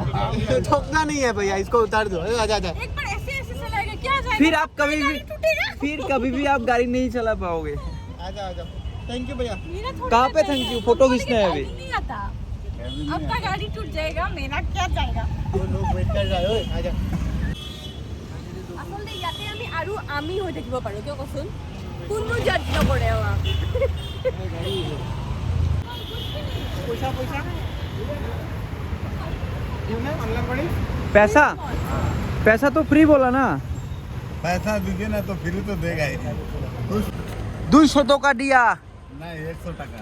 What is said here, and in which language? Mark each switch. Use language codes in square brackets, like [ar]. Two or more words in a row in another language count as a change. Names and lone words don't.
[hi] ठोकना नहीं है भैया इसको उतार दो आजा आजा एक बार ऐसे चलाएगा क्या जाएगा फिर आप कभी भी आप गाड़ी नहीं चला पाओगे आजा आजा [en] thank you [hi] भैया मेरा थोड़ा कहाँ पे [en] thank you [hi] फोटो खींचना है अभी नहीं आता आपका गाड़ी टूट जाएगा मेरा क्या जाएगा दो लोग वेट कर रहे हो आजा [as] আচলতে ইয়াতে আমি আৰু আমি হৈ থাকিব পাৰো কিয় কচোন কোনো জাজ নকৰে আমাক [hi] पैसा तो फ्री बोला ना पैसा दीजिए ना तो फिर तो देगा ही 200 तो का दिया नहीं 100 टका